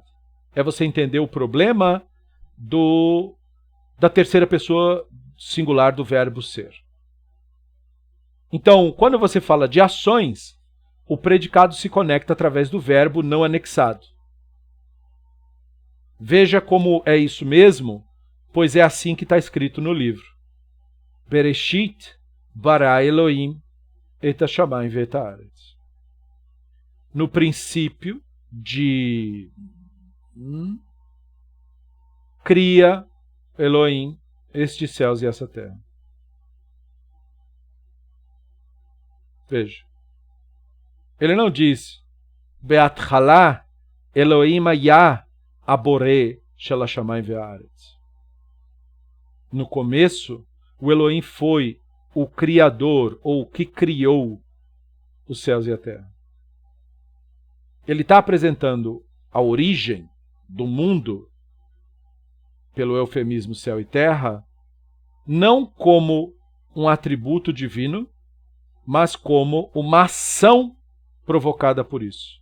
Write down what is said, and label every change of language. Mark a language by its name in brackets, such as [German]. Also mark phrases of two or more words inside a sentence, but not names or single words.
[Portuguese] É você entender o problema da terceira pessoa singular do verbo ser. Então, quando você fala de ações, o predicado se conecta através do verbo não anexado. Veja como é isso mesmo, pois é assim que está escrito no livro. [Hebrew] בראשית ברא אלהים את השמים ואת הארץ. [Portuguese] No princípio de cria Elohim estes céus e essa terra. Veja. Ele não diz [Hebrew] בהתחלה אלוהים היה הבורא של השמים והארץ. [Portuguese] no começo, o Elohim foi o criador, ou o que criou os céus e a terra. Ele está apresentando a origem do mundo, pelo eufemismo céu e terra, não como um atributo divino, mas como uma ação provocada por isso.